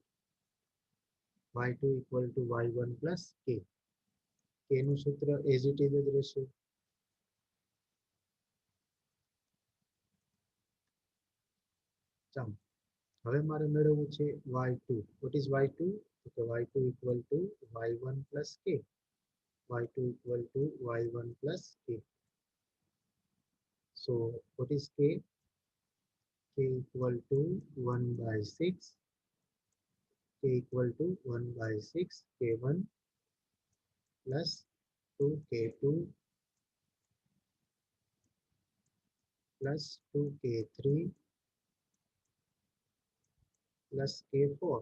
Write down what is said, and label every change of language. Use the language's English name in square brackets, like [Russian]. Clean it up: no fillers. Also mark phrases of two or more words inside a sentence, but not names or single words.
[English] y2 equal to y1 plus k. [Gujarati] k નું સૂત્ર [English] as it is [Gujarati] જ રહેશે. ચાલો હવે મારે મેળવવું છે y2. [English] what is y2? [Gujarati] તો કે [English] y2 equal to y1 plus k. y2 equal to y1 plus k. So what is k? K equal to 1 by 6. K equal to 1 by 6 k1 plus 2k2 plus 2k3 plus k4.